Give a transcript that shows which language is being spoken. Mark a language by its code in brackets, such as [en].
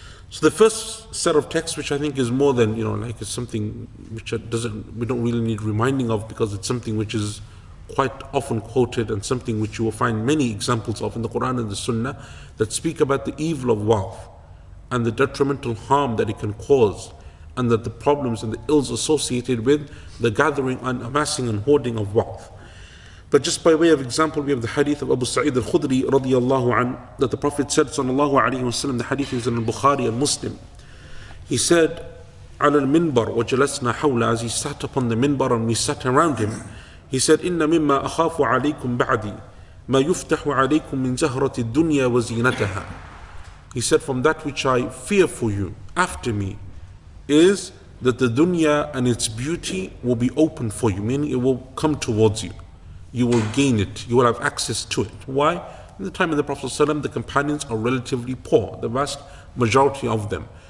[en] So the first set of texts, which I think is more than, it's something which we don't really need reminding of, because it's something which is quite often quoted and something which you will find many examples of in the Quran and the Sunnah, that speak about the evil of wealth and the detrimental harm that it can cause, and that the problems and the ills associated with the gathering and amassing and hoarding of wealth. But just by way of example, we have the hadith of Abu Sa'id al-Khudri radiyallahu an, that the Prophet said sallallahu alayhi wa sallam, the hadith is in Bukhari and Muslim. He said, [ar] على المنبر وجلسنا حوله, [en] as he sat upon the minbar and we sat around him, He said, [ar] إِنَّ مِمَّا أَخَافُ عَلَيْكُمْ بَعْدِي مَا يُفْتَحُ عَلَيْكُمْ مِنْ زَهْرَةِ الدُّنْيَا وَزِينَتَهَا. [en] He said, from that which I fear for you after me is that the dunya and its beauty will be open for you, meaning it will come towards you. You will gain it, you will have access to it. Why? In the time of the Prophet ﷺ, the companions are relatively poor, the vast majority of them.